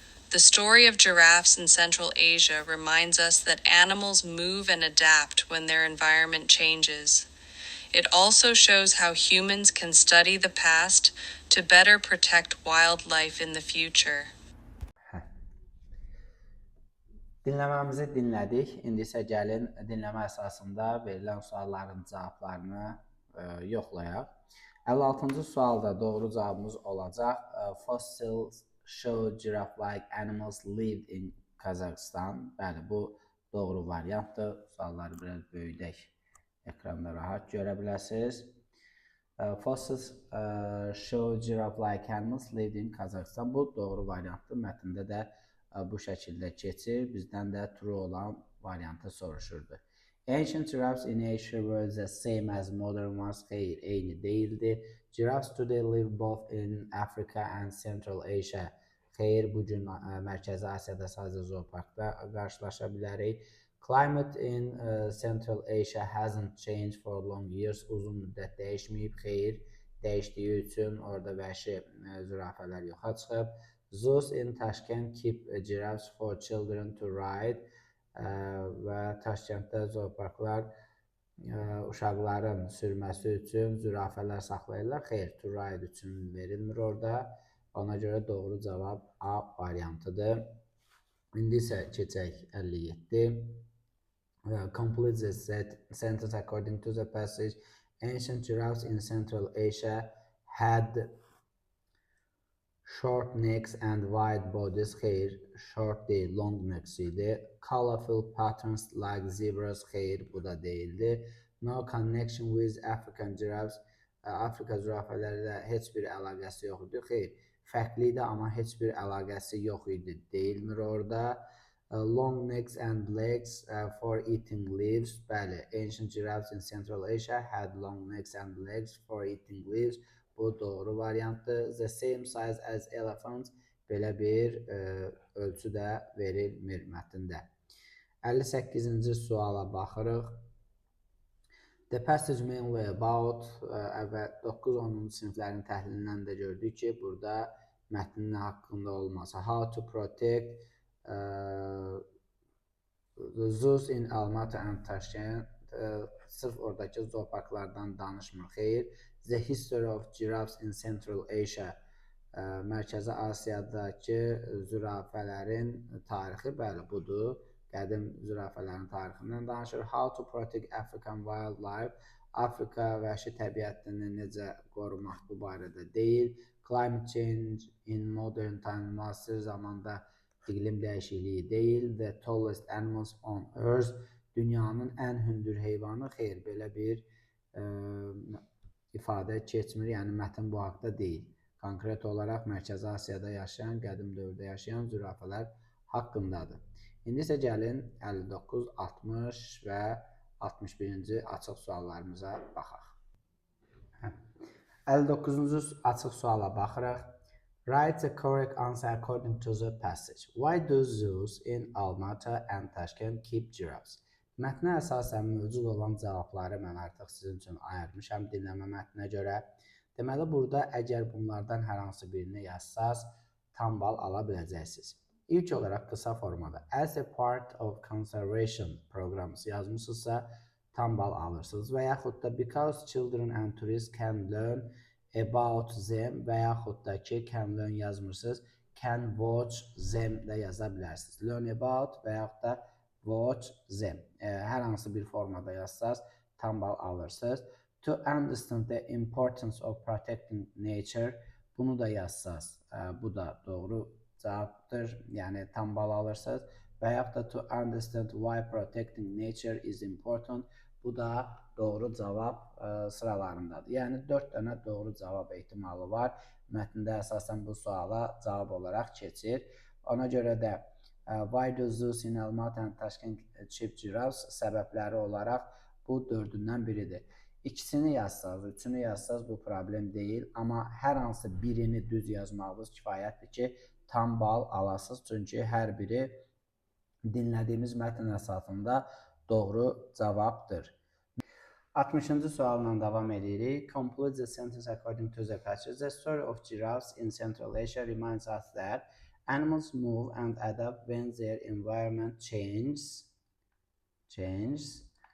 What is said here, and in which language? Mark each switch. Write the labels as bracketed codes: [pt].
[en] The story of giraffes in Central Asia reminds us that animals move and adapt when their environment changes. It also shows how humans can study the past to better protect wildlife in the future. [az] Dinləməmizi dinlədik. İndi isə gəlin dinləmə əsasında verilən sualların cavablarını yoxlayaq. 56-cı sualda doğru cavabımız olacaq. [en] Fossils show giraffe-like animals lived in Kazakhstan. [az] Bəli, bu doğru variantdır. Sualları biraz böyüdək. Ekranda rahat görə biləsiniz. [en] Fossils show giraffe-like animals lived in Kazakhstan. [az] Bu doğru variantdır. Mətndə də bu şəkildə keçir. Bizdən də true olan variantı soruşurdu. [en] Ancient giraffes in Asia were the same as modern ones. [az] Xeyr, eyni değildi. [en] Giraffes today live both in Africa and Central Asia. [az] Xeyr, bugün Mərkəzi Asiyada sadəcə zooparkda qarşılaşa bilərik. [en] Climate in Central Asia hasn't changed for long years. [az] Uzun müddət dəyişməyib. Xeyr, dəyişdiyi üçün orada vəhşi zürafələr yoxa çıxıb. [en] Zoos in Tashkent keep giraffes for children to ride. [az] Və Taşkentdə zooparklar uşaqların sürməsi üçün zürafələr saxlayırlar. Xeyr, [en] to ride [az] üçün verilmir orada. Ona görə doğru cavab A variantıdır. İndi isə keçək 57. [en] Complete the sentence according to the passage. Ancient giraffes in Central Asia had short necks and wide bodies. [az] Xeyr, [en] short [az] değil, [en] long necks [az] idi. [en] Colorful patterns like zebras. [az] Xeyr, bu da değildi. [en] No connection with African giraffes. [az] Afrika zürafələri ilə heç bir əlaqəsi yox idi. Xeyr, fərqli idi, amma heç bir əlaqəsi yox idi. Deyilmir orada. [en] Long necks and legs for eating leaves. [az] Bəli, [en] ancient giraffes in Central Asia had long necks and legs for eating leaves. [az] Bu doğru variantdır. [en] The same size as elephants. [az] Belə bir ölçü də verilmir mətndə. 58-ci suala baxırıq. [en] The passage mainly about [az] 9-10 siniflərin təhlilindən də gördük ki, burada mətnin haqqında olmasa. [en] How to protect the zoos in Almaty and Tashkent. [az] Sırf oradakı zooparklardan danışmır. Xeyr. [en] The history of giraffes in Central Asia. [az] Mərkəzi Asiyadakı zürafələrin tarixi, bəli, budur. Qədim zürafələrin tarixindən danışır. [en] How to protect African wildlife. [az] Afrika vəhşi təbiətini necə qorumaq bu barədə deyil. [en] Climate change in modern time. [az] Müasir zamanda iqlim dəyişikliyi deyil. [en] The tallest animals on earth. [az] Dünyanın ən hündür heyvanı. Xeyr, belə bir ifadə keçmir. Yəni mətn bu haqda deyil. Konkret olaraq Mərkəzi Asiyada yaşayan, qədim dövrdə yaşayan zürafələr haqqındadır. İndi isə gəlin 59, 60 və 61-ci açıq suallarımıza baxaq. 59-cu açıq suala baxırıq. [en] Write the correct answer according to the passage. Why do zoos in Almaty and Tashkent keep giraffes? [az] Mətnə əsasən mövcud olan cavabları mən artıq sizin üçün ayırmışam dinləmə mətninə görə. Deməli, burada əgər bunlardan hər hansı birini yazsaz, tam bal ala biləcəksiniz. İlk olaraq qısa formada [en] as a part of conservation [az] proqramı yazmışsınızsa, tam bal alırsınız və yaxud da [en] because children and tourists can learn about them [az] və yaxud da ki [en] can learn [az] yazmırsınız, [en] can watch them [az] də yaza bilərsiniz. [en] Learn about [az] və yaxud da [en] watch them. [az] Hər hansı bir formada yazsaz, tam bal alırsınız. [en] To understand the importance of protecting nature, [az] bunu da yazsaz, bu da doğru cavabdır. Yəni tam bal alırsınız. Və yaxud da [en] to understand why protecting nature is important, [az] bu da doğru cavab sıralarındadır. Yəni 4 dənə doğru cavab ehtimalı var. Mətndə əsasən bu suala cavab olaraq keçir. Ona görə də [en] why do zoos in Almaty and Tashkent keep giraffes [az] səbəbləri olaraq bu 4-ündən biridir. İkisini yazsaz, üçünü yazsaz bu problem deyil. Amma hər hansı birini düz yazmağınız kifayətdir ki, tam bal alasınız. Çünki hər biri dinlədiyimiz mətn əsasında doğru cavabdır. 60-cı sualla davam edirik. [en] Complete the sentence according to the passage. The story of giraffes in Central Asia reminds us that animals move and adapt when their environment changes.